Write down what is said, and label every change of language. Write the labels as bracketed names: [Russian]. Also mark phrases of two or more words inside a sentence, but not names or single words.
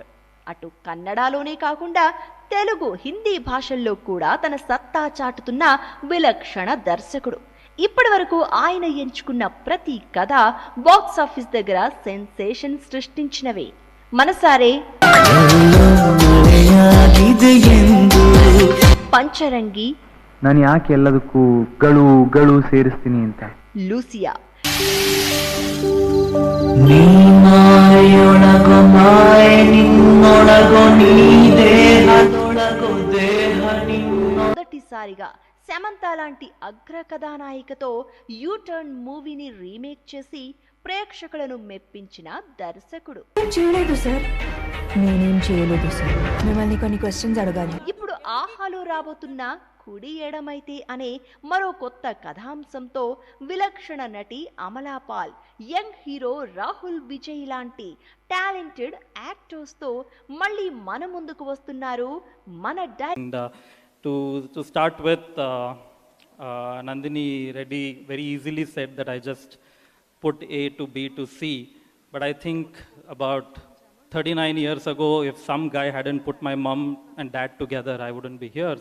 [Telugu] అటు కన్నడలోనే కాకుండా తెలుగు, హిందీ భాషల్లో కూడా తన సత్తా చాటుతున్న విలక్షణ దర్శకుడు. ఇప్పటి వరకు ఆయన ఎంచుకున్న ప్రతి కథ [English] box office [Telugu] దగ్గర సెన్సేషన్ సృష్టించినవే. మనసారే ಪಂಚರಂಗಿ, [Kannada] ನಾನು ಯಾಕೆ ಎಲ್ಲದಕ್ಕೂ ಗಳು ಗಳು ಸೇರಿಸ್ತೀನಿ ಅಂತ. ಲೂಸಿಯಾ, [Telugu] మొదటిసారిగా సమంత లాంటి అగ్ర కథానాయికతో యూటర్న్ మూవీని రీమేక్ చేసి ప్రేక్షకులను మెప్పించిన దర్శకుడు. చేయలేదు సార్, నేనేం చేయలేదు సార్, మిమ్మల్ని కొన్ని క్వశ్చన్స్ అడగాలి. ఇప్పుడు ఆహాలో రాబోతున్న కుడి ఎడమైతే అనే మరో కొత్త కథాంశంతో విలక్షణ నటి అమలా పాల్, [English] young hero [Telugu] రాహుల్ విజయ్ లాంటి [English] talented actors [Telugu] తో మళ్ళీ మన ముందుకు వస్తున్నారు మన [English] To start with, Nandini Reddy very easily said that I just put A to B to C, but I think about 39 years ago, if some guy hadn't put my mom and dad together, I wouldn't be here.